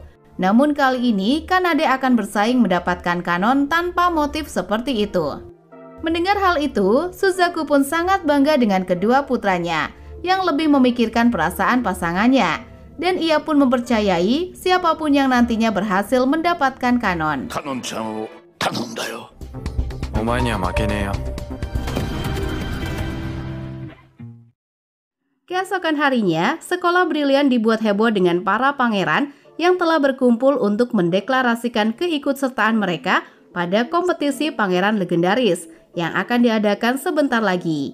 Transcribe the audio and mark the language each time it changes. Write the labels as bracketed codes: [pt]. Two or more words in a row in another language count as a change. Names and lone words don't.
[id] Namun kali ini, Kanade akan bersaing mendapatkan Kanon tanpa motif seperti itu. Mendengar hal itu, Suzaku pun sangat bangga dengan kedua putranya yang lebih memikirkan perasaan pasangannya. Dan ia pun mempercayai siapapun yang nantinya berhasil mendapatkan Kanon. [ja] カノンちゃんを頼んだよ. お前には負けねえよ. [id] Keesokan harinya, sekolah brilian dibuat heboh dengan para pangeran yang telah berkumpul untuk mendeklarasikan keikutsertaan mereka pada kompetisi pangeran legendaris yang akan diadakan sebentar lagi.